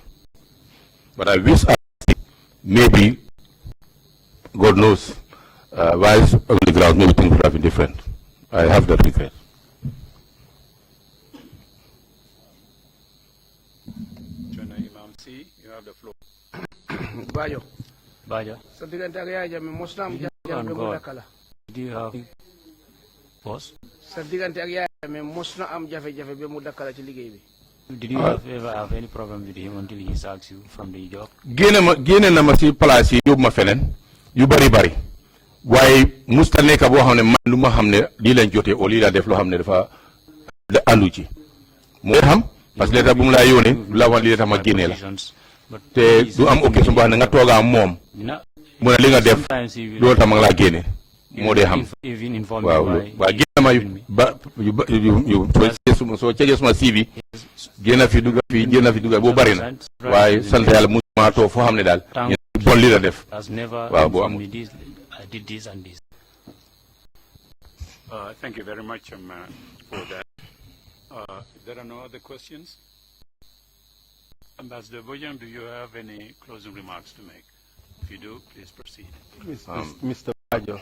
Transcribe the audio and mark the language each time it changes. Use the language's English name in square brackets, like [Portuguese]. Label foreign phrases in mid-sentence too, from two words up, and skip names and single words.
[English] But I wish maybe, God knows, why it's on the ground, maybe things would have been different. I have that regret. Jona Imam C, you have the floor. Bajo. Baja, [Wolof] Sa diggante ak Yaya Jammeh mos na am jafe-jafe mu dakala. [English] do you have boss? [Wolof] Sa diggante ak Yaya Jammeh mos na am jafe-jafe ba mu dakala ci liggéey bi. [English] Did you ever have any problem with him until he sacks you from the job? [Wolof] Génne na ma si place yi yóbbu ma feneen yu bari waaye musta nekk boo xam ne man lu ma xam ne lii lañ jotee o lii laa def loo xam ne dafa àndu ci moo xam [French] parce que l'état [Wolof] bu mu laa yónnee du la wax lii tax ma génne la te du am occasion boo xam ne nga toogaa moom mu ne li nga def loolu tax ma nga laa génne moo dee xam waaw génne ma soo cegee suma CV génn fi dugga boo bari na waaye sant yàlla musuma toog foo xam ne daal bon lii la def waaw boo amul. [English] I did this and this. Thank you very much for that. If there are no other questions, Ambassador Bojan, do you have any closing remarks to make? If you do, please proceed. Mr. Bajo.